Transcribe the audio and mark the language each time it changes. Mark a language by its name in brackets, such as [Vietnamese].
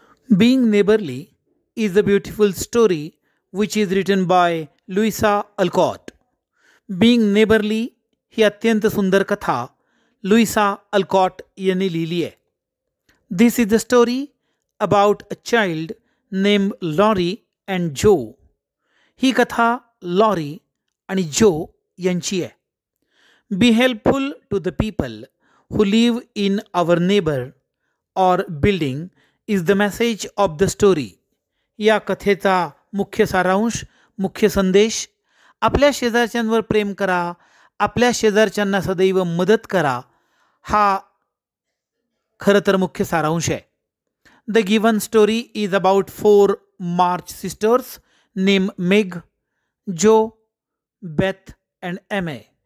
[English] Being Neighborly is a beautiful story which is written by Louisa Alcott. [Marathi] Being Neighborly ही अत्यंत सुंदर कथा Louisa Olcott यांनी लिहिली आहे. [English] This is the story about a child name Laurie and Jo. [Marathi] ही कथा lorry आणि जो यांची आहे. [English] Be helpful to the people who live in our neighbor or building is the message of the story. [Marathi] या कथेचा मुख्य सारांश, मुख्य संदेश, आपल्या शेजारच्यांवर प्रेम करा, आपल्या शेजारच्यांना सदैव मदत करा, हा खरं तर मुख्य सारांश आहे. [English] The given story is about 4 March sisters name Meg, Jo, Beth and Amy.